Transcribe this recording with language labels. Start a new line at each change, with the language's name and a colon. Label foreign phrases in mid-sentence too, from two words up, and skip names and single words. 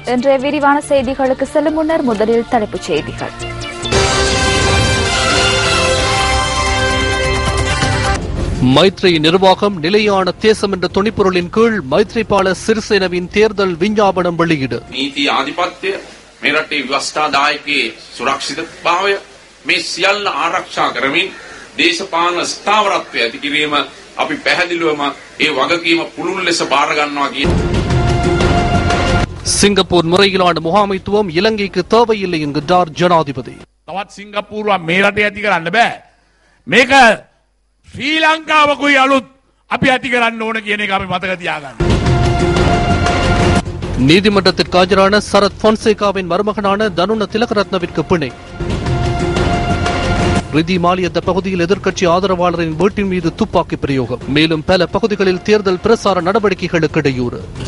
Tamil: இன்றைய விரிவான செய்திகளுக்கு செல்லும் முன்னர் முதலில் தலைப்புச் செய்திகள். மைத்ரி நிர்வாகம் நிலையான தேசம் என்ற துணிப்பொருளின் கீழ் மைத்ரிபால சிறிசேனவின் தேர்தல் விஞ்ஞாபனம் வெளியீடு.
Sinhala: නීති ආධිපත්‍ය මේ රටේ ව්‍යවස්ථාදායකයේ සුරක්ෂිතභාවය මේ සියල්ල ආරක්ෂා කරමින් දේශපාලන ස්ථාවරත්වය ඇති කිරීම අපි පැහැදිලිවම ඒ වගකීම පුළුල් ලෙස බාර ගන්නවා කියන
Tamil: சிங்கப்பூர் முறையிலான முகாமைத்துவம் இலங்கைக்கு தேவையில்லை என்கிறார் ஜனாதிபதி.
Sinhala: තවත් සිංගප්පූරුව මේ රටේ ඇති කරන්න බෑ. මේක ශ්‍රී ලංකාවකුයි අලුත් අපි ඇති කරන්න ඕන කියන එක අපි මතක තියාගන්න.
Tamil: நீதிமன்றத்திற்கு ஆஜரான சரத் பொன்சேகாவின் மருமகனான தனுன திலகரத்னவிற்கு பிணை. ரிதி மாலியத்த பகுதியில் எதிர்க்கட்சி ஆதரவாளரின் வீட்டின் மீது துப்பாக்கி பிரயோகம். மேலும் பல பகுதிகளில் தேர்தல் பிரசார நடவடிக்கைகளுக்கு இடையூறு.